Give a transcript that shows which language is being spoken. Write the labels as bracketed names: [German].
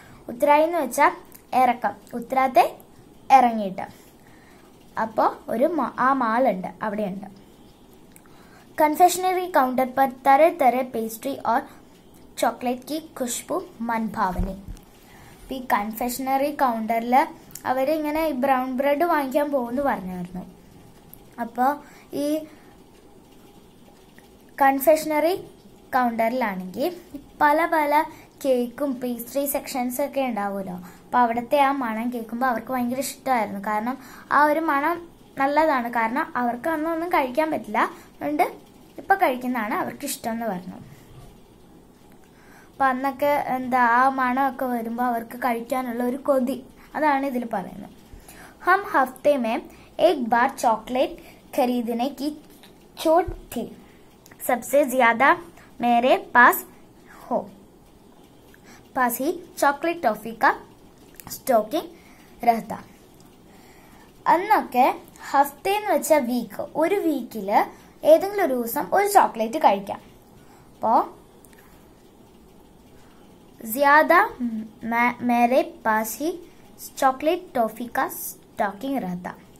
[Malayalam] ഉത്തരായി എന്ന് വെച്ചാൽ ഇറക്കം, ഉത്തരാത്തെ ഇറങ്ങിയിട്ട്. അപ്പോ ഒരു ആ മാളുണ്ട്, അവിടെയുണ്ട്. [Hindi] കൺഫെഷനറി കൗണ്ടർ पर तरह तरह पेस्ट्री और चॉकलेट की खुशबू मन भावनी. [Malayalam] ഈ കൺഫെഷനറി കൗണ്ടറിൽ അവരിങ്ങനെ ഈ ബ്രൗൺ ബ്രെഡ് വാങ്ങിക്കാൻ പോകുമെന്ന് പറഞ്ഞായിരുന്നു. അപ്പോൾ ഈ കൺഫെഷനറി കൗണ്ടറിലാണെങ്കിൽ പല പല കേക്കും പേസ്ട്രി സെക്ഷൻസ് ഒക്കെ ഉണ്ടാവുമല്ലോ. അപ്പൊ അവിടുത്തെ ആ മണം കേൾക്കുമ്പോൾ അവർക്ക് ഭയങ്കര ഇഷ്ടമായിരുന്നു, കാരണം ആ ഒരു മണം നല്ലതാണ്. കാരണം അവർക്ക് അന്നൊന്നും കഴിക്കാൻ പറ്റില്ല, അതുകൊണ്ട് ഇപ്പൊ കഴിക്കുന്നതാണ് അവർക്ക് ഇഷ്ടം എന്ന് പറഞ്ഞു. അപ്പൊ അന്നൊക്കെ ആ മണമൊക്കെ വരുമ്പോൾ അവർക്ക് കഴിക്കാനുള്ള ഒരു കൊതി, അതാണ് ഇതിൽ പറയുന്നത്. [Hindi] ഹം ഹഫ്തെ മേ ഏക് ബാർ ചോക്ലേറ്റ് ഖരീദനെ की छूट थी, सबसे ज्यादा मेरे पास ही चॉकलेट टॉफी का स्टॉकिंग रहता. [Malayalam] അന്നൊക്കെ ഹഫ്തേ എന്ന് വെച്ച വീക്ക്, ഒരു വീക്കില് ഏതെങ്കിലും ഒരു ദിവസം ഒരു ചോക്ലേറ്റ് കഴിക്കാം. [Hindi] അപ്പോ ज़्यादा मेरे पास ही ചോക്ലേറ്റ് ടോഫി കാ സ്റ്റോക്കിംഗ് रहता.